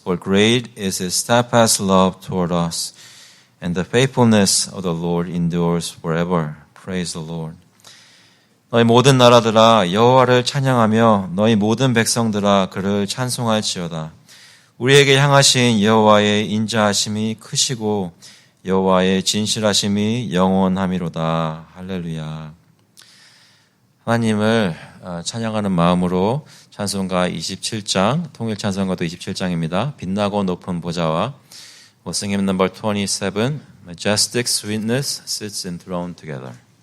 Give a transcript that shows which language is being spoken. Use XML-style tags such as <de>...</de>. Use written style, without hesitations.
<en>For great is his steadfast love toward us, and the faithfulness of the Lord endures forever. Praise the Lord.</en> <ko>너희 모든 나라들아 여호와를 찬양하며 너희 모든 백성들아 그를 찬송할지어다. 우리에게 향하신 여호와의 인자하심이 크시고 여호와의 진실하심이 영원함이로다. 할렐루야. 하나님을 찬양하는 마음으로 찬송가 27장, 통일 찬송가도 27장입니다. 빛나고 높은 보좌와</ko> <en>We'll sing hymn number 27, Majestic Sweetness sits enthroned together.</en>